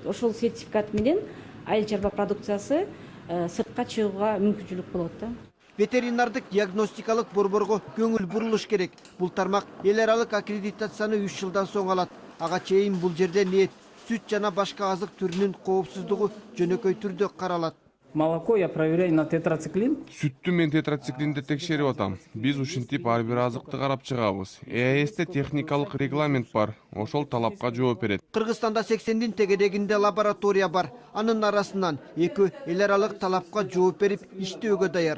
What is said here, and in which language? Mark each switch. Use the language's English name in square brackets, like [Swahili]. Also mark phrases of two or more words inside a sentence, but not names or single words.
[Kyrgyz] Ошол сертификат менен айыл чарба продукциясы сыртка чыгууга мүмкүнчүлүк болот да. Ветеринардык диагностикалык борборго көңүл бурулуш керек. Бул тармак эл аралык аккредитацияны 3 жылдан соң алат. Ага чейин бул жерде эт, сүт жана башка азык түрүнүн коопсуздугу жөнөкөй түрдө каралат. [Russian] Молоко я проверяю на тетрациклин. [Kyrgyz] Сүттү мен тетрациклинди текшерип атам. Биз ушинтип ар бир азыкты карап чыгабыз. ЭАЭСте техникалык регламент бар. Ошол талапка жооп берет. Кыргызстанда 80дин тегерегинде лаборатория бар. Анын арасынан 2 эл аралык талапка жооп берип иштөөгө даяр.